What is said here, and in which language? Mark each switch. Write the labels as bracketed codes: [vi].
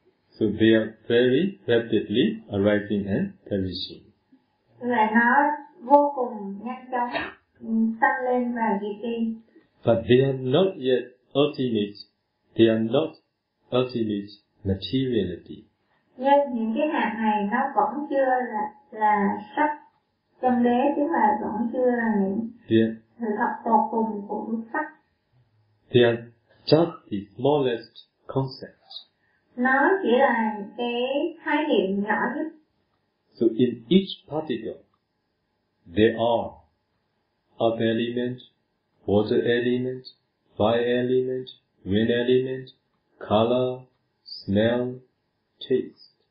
[en] So they are very rapidly arising and perishing. [vi] Là nó vô cùng nhanh chóng tăng lên và diệt đi. [en] But they are not yet ultimate. They are not ultimate materiality. [vi] Nhưng những cái hạt này nó vẫn chưa là sắc chân đế, chứ mà vẫn chưa là những sự thật tột cùng của sắc. [en] They are just the smallest concept. [vi] Nó chỉ là cái khái niệm nhỏ nhất. [en] So in each particle, there are earth element, water element, fire element, wind element, color, smell, taste.